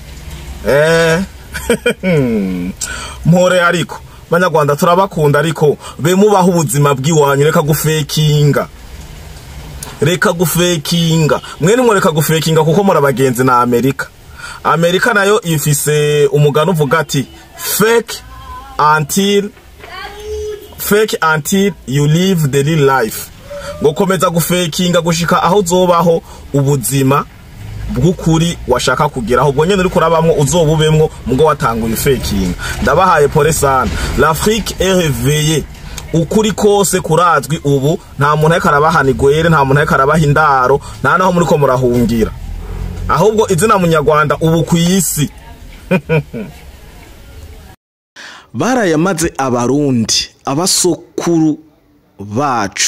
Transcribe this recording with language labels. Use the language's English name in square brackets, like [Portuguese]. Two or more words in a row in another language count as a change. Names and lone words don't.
[Rundi] mpore ariko Banyarwanda turabakunda ariko be mubaho ubuzima bw'iwanyu reka gufekinga mwene mureka gufekinga kuko muri abagenzi na Amerika nayo ifise umugano uvuga ati fake [English] until you live the real life [Rundi] ngo komeza gufekinga gushika aho zobaho ubuzima bw'ukuri washaka kugeraho ubwo nyene uriko urabamwo uzobubemwo mugo watanguye faking. [Swahili] Ndabahaye pole sana. [French] L'Afrique est réveillée. [Rundi] Ukuri kose kurazwi ubu, nta muntu ariko arabahana igwere, nta muntu ariko arabaha indaro, nta naho muri ko murahungira. Ahubwo izina munyarwanda ubu ku isi. Barayamaze abarundi, abasokuru bacu.